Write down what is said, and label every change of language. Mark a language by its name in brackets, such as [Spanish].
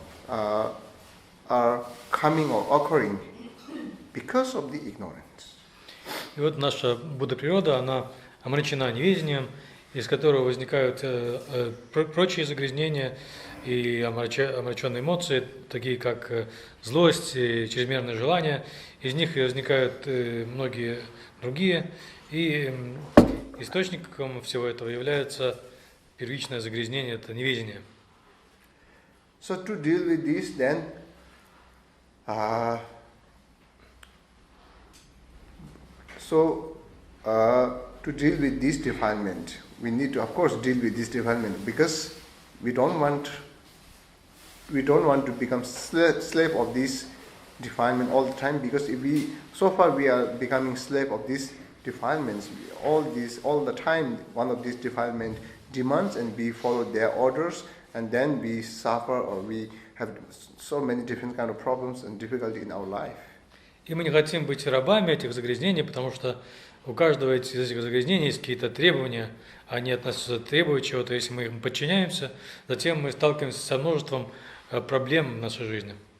[English] are coming or occurring because of the ignorance. [Russian] И вот наша Будда-природа, она омрачена неведением, из которого возникают прочие загрязнения и омраченные эмоции, такие как злость и чрезмерное желание. Из них и возникают многие другие, и источником всего этого является первичное загрязнение, это неведение. [English] So to deal with this, then, to deal with this defilement, we need to, of course, deal with this defilement because we don't want to become slave of this defilement all the time. Because if we are becoming slave of these defilements, all the time, one of these defilement demands and we follow their orders, and then we suffer or we have so many different kind of problems and difficulty in our life. [Russian] И мы не хотим быть рабами этих загрязнений, потому что у каждого из этих загрязнений есть какие-то требования, они от нас требуют чего-то, если мы им подчиняемся, затем мы сталкиваемся со множеством проблем в нашей жизни.